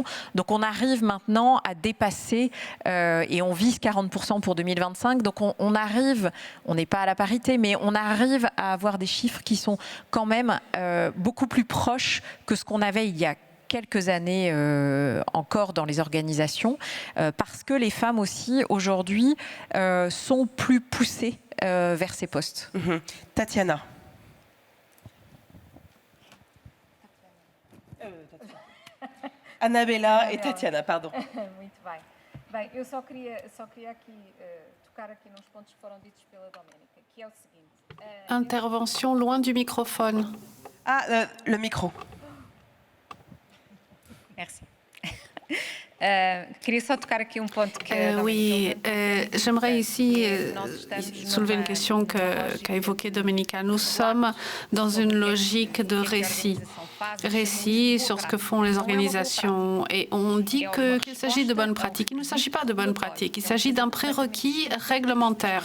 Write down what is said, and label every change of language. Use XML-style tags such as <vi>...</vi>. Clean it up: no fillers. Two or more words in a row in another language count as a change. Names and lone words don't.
<fr>Donc on arrive maintenant à dépasser, et on vise 40% pour 2025, donc on arrive, on n'est pas à la parité, mais on arrive à avoir des chiffres qui sont quand même beaucoup plus proches que ce qu'on avait il y a quelques années encore dans les organisations, parce que les femmes aussi, aujourd'hui, sont plus poussées vers ces postes. Tatiana. Annabella et Tatiana, pardon.</fr> <pt>Muito bem. Bem, eu só queria aqui tocar aqui nos pontos que foram ditos pela Doménica, que é o seguinte.</pt> <fr>Intervention loin du microphone. Ah, le micro. Merci.</fr> <pt>Queria só tocar aqui ponto que</pt> <fr>oui, j'aimerais ici soulever une question qu'a évoquée Doménica. Nous sommes dans une logique de récit sur ce que font les organisations, et on dit qu'il s'agit de bonnes pratiques. Il ne s'agit pas de bonnes pratiques, il s'agit d'un prérequis réglementaire.</fr>